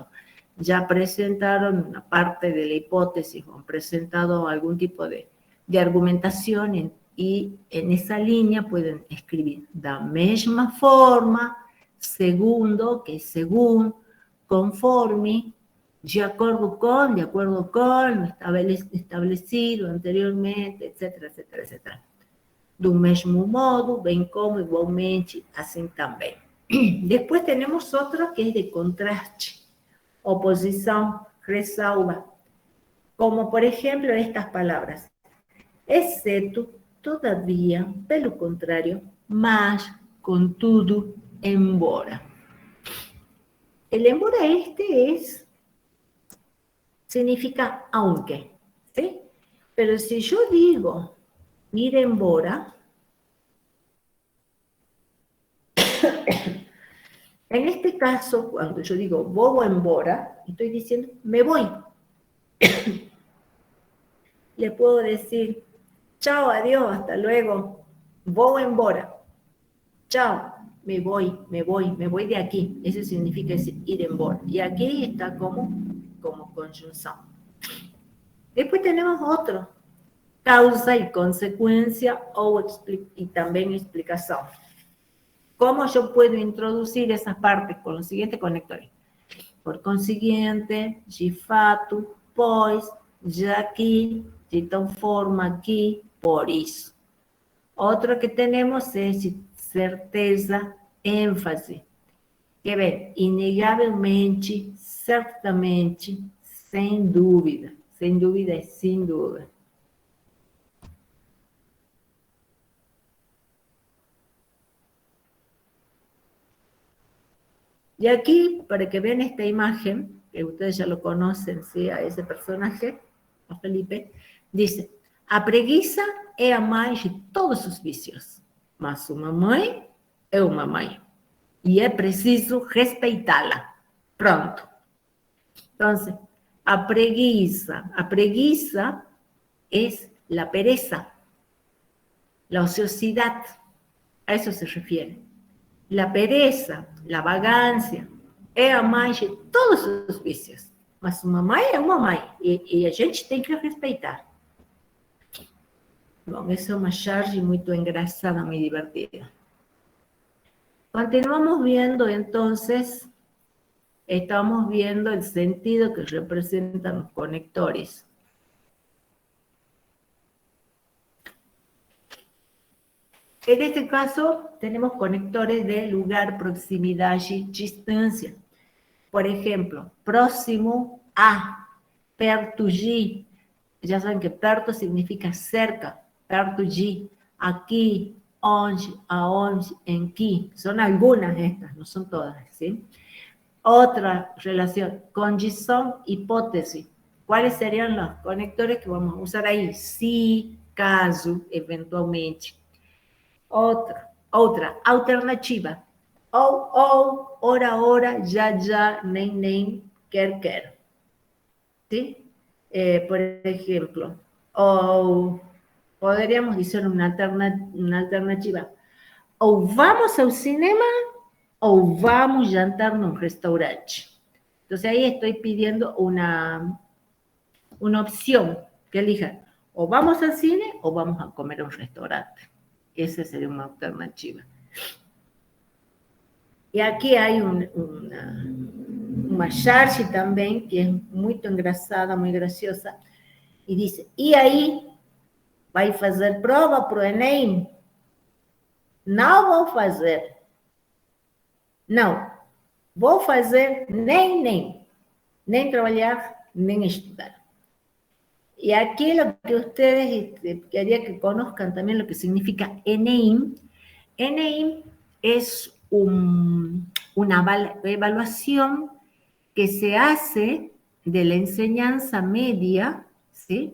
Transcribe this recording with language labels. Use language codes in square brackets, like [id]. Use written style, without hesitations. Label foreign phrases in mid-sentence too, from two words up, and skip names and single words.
[es] Ya presentaron una parte de la hipótesis o han presentado algún tipo de argumentación y en esa línea pueden escribir de la misma forma, segundo, que según, conforme, de acuerdo con, establecido anteriormente, etcétera, etcétera, etcétera. [pt] Do mesmo modo, bem como, igualmente, assim também. [es] Después tenemos otro que es de contraste, oposición, ressalva, como por ejemplo estas palabras, exceto, todavía, [pt] pelo contrario, mas, contudo, embora. [es] El embora significa aunque, ¿sí? Pero si yo digo [pt] ir embora, [es] en este caso, cuando yo digo [pt] vou embora, [es] estoy diciendo me voy. Le puedo decir chao, adiós, hasta luego, [pt] vou embora. [es] Chao, me voy de aquí. Eso significa [pt] ir embora. [es] Y aquí está como conjunción. Después tenemos otro, causa y consecuencia y también explicación. ¿Cómo yo puedo introducir esas partes con los siguientes conectores? Por consiguiente, [pt] de fato, pois, já que, de tal forma que, por isso. [es] Otro que tenemos es certeza, ênfase. [pt] Que ver, inegavelmente, certamente, sem dúvida. Sem dúvida é sem dúvida. [es] Y aquí, para que vean esta imagen, que ustedes ya lo conocen, ¿sí? A ese personaje, a Felipe, dice, [pt] a preguiça é a mais de todos os vícios, mas uma mãe é uma mãe, e é preciso respeitá-la. Pronto. [es] Entonces, [pt] a preguiça [es] es la pereza, la ociosidad, a eso se refiere. La pereza, la vagancia, [pt] é a mais de todos os vícios. Mas uma mãe é uma mãe, e a gente tem que respeitar. Bom, essa é uma charge muito engraçada, [es] muy divertida. Continuamos viendo, entonces, estamos viendo el sentido que representan los conectores. En este caso, tenemos conectores de lugar, proximidad y distancia. Por ejemplo, próximo a, [pt] perto de. [es] Ya saben que perto significa cerca, [pt] perto de, [es] aquí, [pt] onde, aonde, [es] en que. Son algunas de estas, no son todas, ¿sí? Otra relación, condición, hipótesis. ¿Cuáles serían los conectores que vamos a usar ahí? Si, caso, eventualmente. Otra, alternativa. [pt] Ora, ya, nem, quer. [es] ¿Sí? Por ejemplo, o podríamos decir una alternativa. O vamos al cinema o vamos a jantar en un restaurante. Entonces ahí estoy pidiendo una opción que elija. O vamos al cine o vamos a comer a un restaurante. Esa sería una alternativa. Y aquí hay [pt] uma charge [es] también que es muy engraçada, muy graciosa. Y dice, [pt] y aí, vai fazer prova pro Enem? Não vou fazer. Não. Vou fazer nem trabajar, nem estudar. [es] Y aquí lo que ustedes quería que conozcan también lo que significa Enem. Enem es un una evaluación que se hace de la enseñanza media, ¿sí?